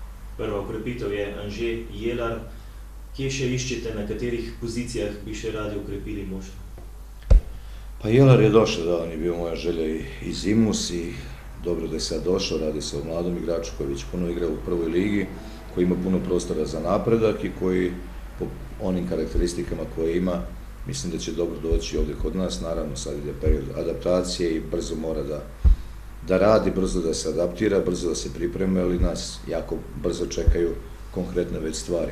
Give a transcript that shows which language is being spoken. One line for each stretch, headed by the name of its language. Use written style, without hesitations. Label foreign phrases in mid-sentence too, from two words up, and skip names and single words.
Slovenian: Prva ukrepitev je Anže Jelar. Kje še iščete, na katerih pozicijah bi še radi ukrepili moštvo?
Serbian: Pa Jelar je došao, da, on je bio moja želja iz Imus i dobro da je sad došao, radi se o mladom igraču koji već puno igra u prvoj ligi, koji ima puno prostora za napredak i koji po onim karakteristikama koje ima, mislim da će dobro doći ovdje kod nas. Naravno, sad ide period adaptacije i brzo mora da radi, brzo da se adaptira, brzo da se pripreme, ali nas jako brzo čekaju konkretne već stvari.